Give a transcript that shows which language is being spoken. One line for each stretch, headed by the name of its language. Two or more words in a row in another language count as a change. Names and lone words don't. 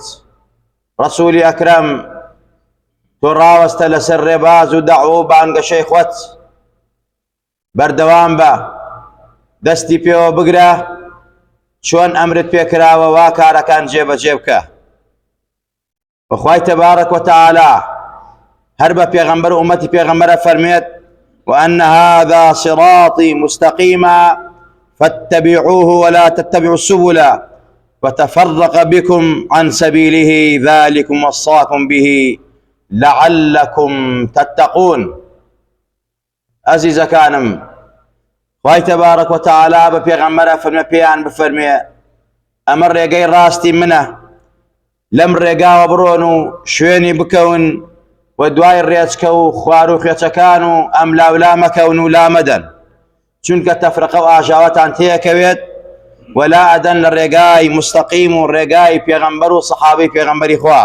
Central Kurdish: ڕەسوولی ئەکرەم، تۆ ڕاوەستە لەسەر ڕێباز و دەعوە و بانگەشەی خۆت، بەردەوام بە، دەستی پێوە بگرە، چۆن ئەمرت پێکراوە وا کارەکان جێبەجێ بکە. بەخوای
Arabic: تەبارەک و تەعالا
Central Kurdish: هەر بە پێغەمبەر و ئومەتی پێغەمبەرە فەرمێت:
Arabic: وأن هذا صراطي مستقيما فاتبعوه ولا تتبعوا السبل وتفرق بكم عن سبيله ذلكم وصاكم به لعلكم تتقون.
Central Kurdish: عزیزەکانم، خوای
Arabic: تەبارەک و تەعالا
Central Kurdish: بە پێغەمبەرە فەرمێ پێیان بفەرمێ ئەمە ڕێگەی ڕاستی منە، لەم ڕێگاوە بڕۆن و شوێنی بکەون و دوای ڕێچکە و خوار و خێچەکان و ئەم لاولا مەکەون و لا مەدەن، چونکە تەفرقە و ئاژاوەتان تێکەوێت ولا ئەدەن لە ڕێگای مستەقیم و ڕێگای پێغەمبەر و سەحابەی پێغەمبەری خوا.